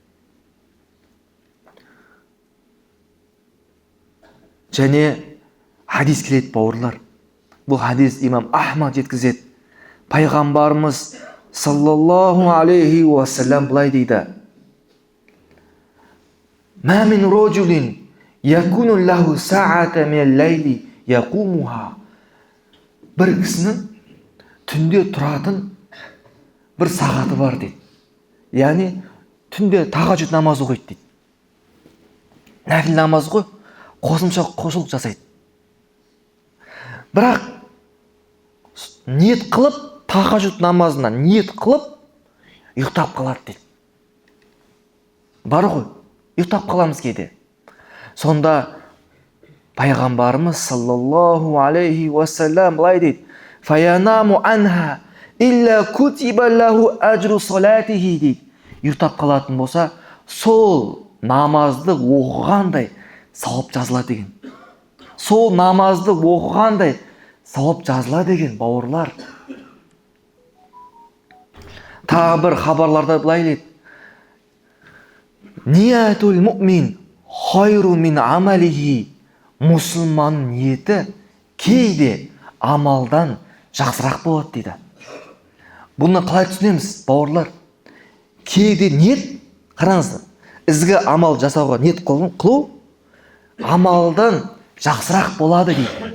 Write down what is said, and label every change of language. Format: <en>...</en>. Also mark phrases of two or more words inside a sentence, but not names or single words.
<kk>Және хадис келеді бауырлар. Бұл хадис имам Ахмад жеткізеді. Пайғамбарымыз</kk> <ar>صلى الله عليه وسلم</ar> <kk>былай дейді.</kk> <ar>ما من رجل يكون له ساعة من الليل يقومها.</ar> <kk>Бір кісінің түнде тұратын бір сағаты бар дейді. Яғни түнде тағажүд намазы оқиды дейді. Нәпіл намаз ғой, қосымша құлшылық жасайды. Бірақ ниет қылып, тағажүд намазына ниет қылып, ұйықтап қалады дейді. Бар ғой, ұйықтап қаламыз кейде. Сонда пайғамбарымыз</kk> <ar>صلى الله عليه وسلم</ar> <kk>былай дейді.</kk> <ar>فينام عنها إلا كتب له أجر صلاته дейді.</ar> <kk>Ұйықтап қалатын болса, сол намазды оқығандай сауап жазылады деген. Сол намазды оқығандай сауап жазылады деген, бауырлар. Тағы бір хабарларда былай дейді:</kk> <ar>نية المؤمن خير من عمله.</ar> <kk>Мұсылман ниеті кейде амалдан жақсырақ болады дейді. Бұны қалай түсінеміз, бауырлар? Кейде ниет, қараңыз, ізгі амал жасауға ниет қылу амалдан жақсырақ болады дейді.</kk>